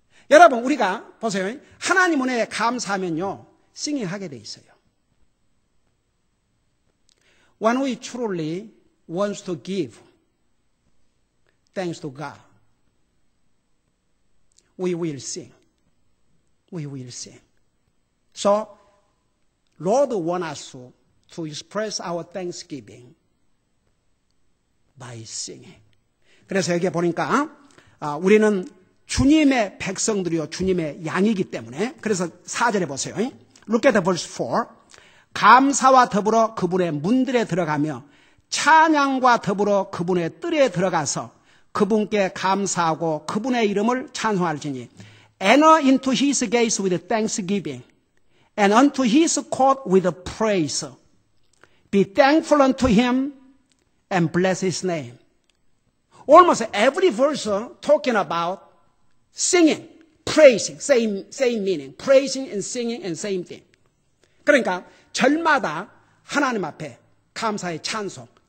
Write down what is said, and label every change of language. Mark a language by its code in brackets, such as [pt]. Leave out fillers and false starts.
[ko] 여러분 우리가 보세요. 하나님 은혜에 감사하면요 싱잉하게 돼 있어요. [en] When we truly want to give thanks to God, we will sing. We will sing. So, Lord wants us to express our thanksgiving by singing. [ko] 그래서 여기에 보니까 우리는 주님의 백성들이요 주님의 양이기 때문에 그래서 4절에 보세요. [en] Look at the verse 4. [ko] 감사와 더불어 그분의 문들에 들어가며 찬양과 더불어 그분의 뜰에 들어가서 그분께 감사하고 그분의 이름을 찬송할지니 [en] Enter into His gates with thanksgiving and unto His court with praise. Be thankful unto Him and bless His name. Almost every verse talking about singing, praising, same meaning. Praising and singing and same thing. [ko] 그러니까 절마다 하나님 앞에 감사의 찬송.